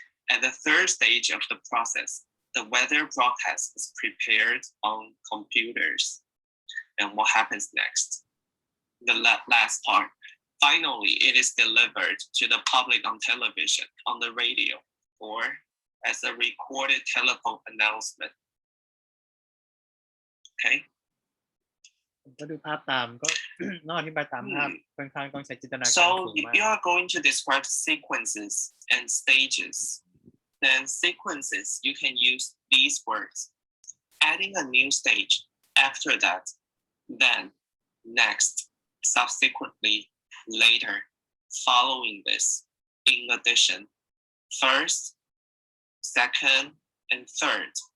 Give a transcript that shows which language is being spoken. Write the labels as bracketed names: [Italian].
[English] At the third stage of the process, the weather broadcast is prepared on computers. And what happens next? The last part. Finally, it is delivered to the public on television, on the radio, or as a recorded telephone announcement. Okay? [Thai] ผมก็ดูภาพตามก็ นอกอธิบายตามภาพค่อนข้างต้องใช้จินตนาการ [English] So [Thai] สูง [English] if [Thai] มาก [English] you are going to describe sequences and stages, then sequences, you can use these words. Adding a new stage, after that, then, next, subsequently, later, following this, in addition, first, second, and third.